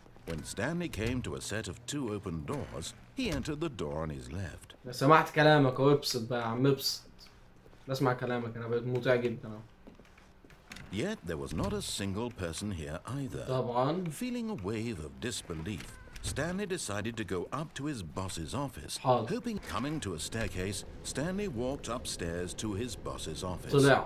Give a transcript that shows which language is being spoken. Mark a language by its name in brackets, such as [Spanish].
[English] When Stanley came to a set of 2 open doors, he entered the door on his left. [Arabic] لو سمعت كلامك اهو ابسط بقى يا عم ابسط. اسمع كلامك انا بقيت مطيع جدا اهو. [English] Yet there was not a single person here either. [Arabic] طبعا. [English] Feeling a wave of disbelief, Stanley decided to go up to his boss's office. [Arabic] حاضر. [English] Hoping coming to a staircase, Stanley walked upstairs to his boss's office.